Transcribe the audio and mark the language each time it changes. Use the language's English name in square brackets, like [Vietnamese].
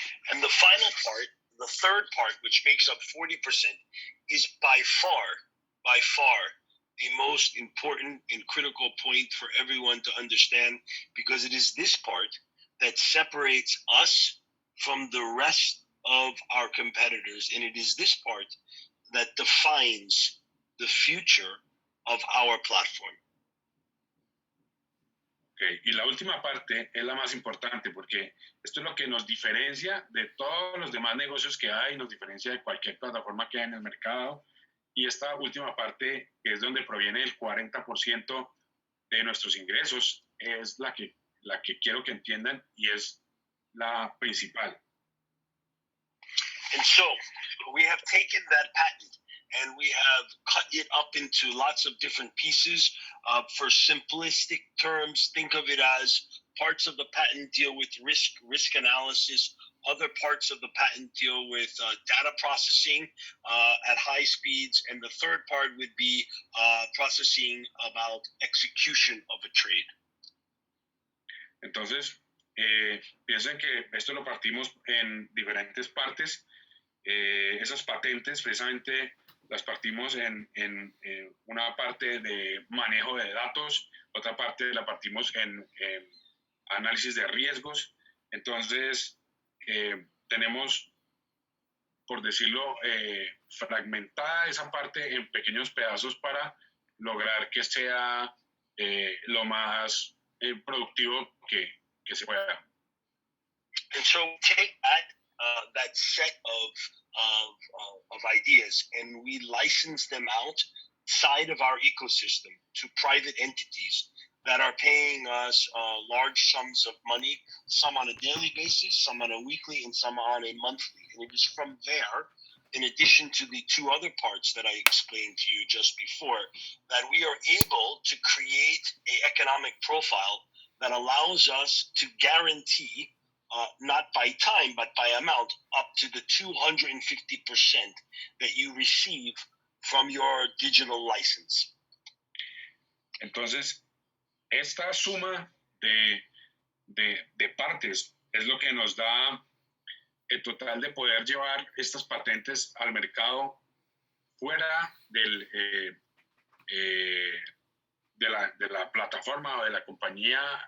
[English] And the final part, the third part, which makes up 40%, is by far the most important and critical point for everyone to understand, because it is this part that separates us from the rest of our competitors, and it is this part that defines the future of our platform. Okay. [Spanish] Y la última parte es la más importante porque esto es lo que nos diferencia de todos los demás negocios que hay, nos diferencia de cualquier plataforma que hay en el mercado. Y esta última parte, que es donde proviene el 40% de nuestros ingresos, es la que quiero que entiendan y es la principal. [English] And so we have taken that patent and we have cut it up into lots of different pieces. For simplistic terms, think of it as parts of the patent deal with risk analysis. Other parts of the patent deal with data processing at high speeds. And the third part would be processing about execution of a trade. [Spanish] Entonces, piensen que esto lo partimos en diferentes partes. Esas patentes precisamente las partimos en una parte de manejo de datos, otra parte la partimos en análisis de riesgos. Entonces, tenemos, por decirlo, fragmentada esa parte en pequeños pedazos para lograr que sea lo más productivo que se pueda. [English] And so take that set of ideas and we license them outside of our ecosystem to private entities that are paying us large sums of money, some on a daily basis, some on a weekly, and some on a monthly. And it is from there, in addition to the two other parts that I explained to you just before, that we are able to create an economic profile that allows us to guarantee, not by time, but by amount, up to the 250% that you receive from your digital license. [Spanish] Entonces, esta suma de partes es lo que nos da el total de poder llevar estas patentes al mercado fuera de la plataforma o de la compañía,